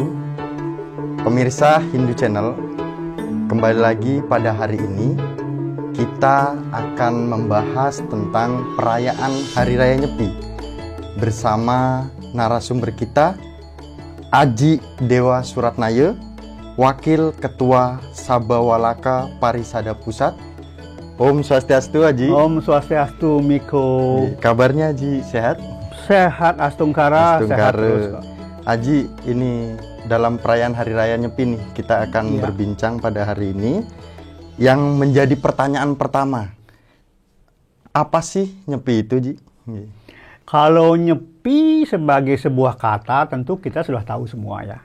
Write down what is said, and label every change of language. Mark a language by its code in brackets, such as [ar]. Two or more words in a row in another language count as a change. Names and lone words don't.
[id] Pemirsa Hindu Channel, kembali lagi pada hari ini kita akan membahas tentang perayaan Hari Raya Nyepi bersama narasumber kita, Aji Dewa Suratnaya, Wakil Ketua Sabawalaka Parisada Pusat. [sa] Om Swastiastu, [id] Aji. [sa] Om Swastiastu, [id] Miko. Kabarnya, Aji, sehat? Sehat, Astungkara. Sehat terus. Aji, ini dalam perayaan Hari Raya Nyepi nih, kita akan berbincang pada hari ini. Yang menjadi pertanyaan pertama, apa sih Nyepi itu, Ji? Kalau Nyepi sebagai sebuah kata, tentu kita sudah tahu semua ya.